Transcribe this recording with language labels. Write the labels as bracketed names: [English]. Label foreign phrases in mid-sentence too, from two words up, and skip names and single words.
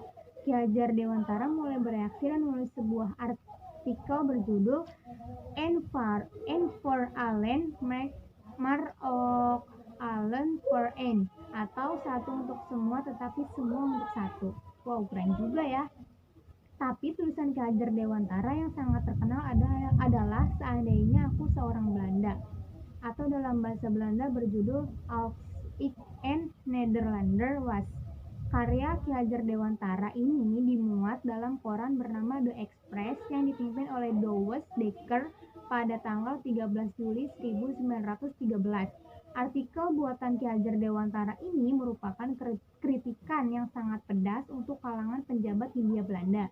[Indonesian] Ki Hajar Dewantara mulai bereaksi dan menulis sebuah artikel berjudul "En for Allen, Maar ook Allen for En", atau satu untuk semua tetapi semua untuk satu. Wow, keren juga ya. Tapi tulisan Ki Hajar Dewantara yang sangat terkenal adalah "Seandainya Aku Seorang Belanda", atau dalam bahasa Belanda berjudul Als ik een Nederlander was. Karya Ki Hajar Dewantara ini dimuat dalam koran bernama The Express yang dipimpin oleh Douwe Dekker pada tanggal 13 Juli 1913. Artikel buatan Ki Hajar Dewantara ini merupakan kritikan yang sangat pedas untuk kalangan penjabat Hindia Belanda.